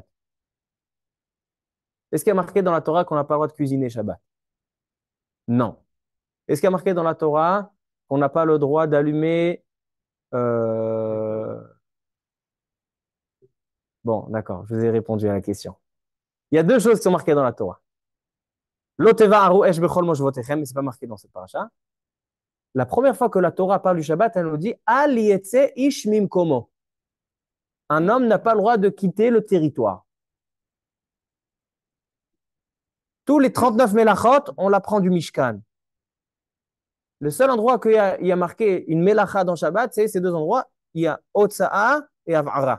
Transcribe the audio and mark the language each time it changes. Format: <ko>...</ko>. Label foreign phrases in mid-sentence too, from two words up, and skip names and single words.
<fr>Est-ce qu'il y a marqué dans la Torah qu'on n'a pas le droit de cuisiner Shabbat? Non. Est-ce qu'il y a marqué dans la Torah qu'on n'a pas le droit d'allumer Bon, d'accord, je vous ai répondu à la question. Il y a deux choses qui sont marquées dans la Torah.</fr> <he>לא תבערו אש בכל מושבותיכם,</he> <fr>mais ce n'est pas marqué dans cette paracha. La première fois que la Torah parle du Shabbat, elle nous dit</fr> <he>אל יצא איש ממקומו.</he> <fr>Un homme n'a pas le droit de quitter le territoire. Tous les 39 mélachot, on l'apprend du Mishkan. Le seul endroit qu'il y a marqué une mélacha dans Shabbat, c'est ces deux endroits. Il y a Otsa'a et Avara.</fr>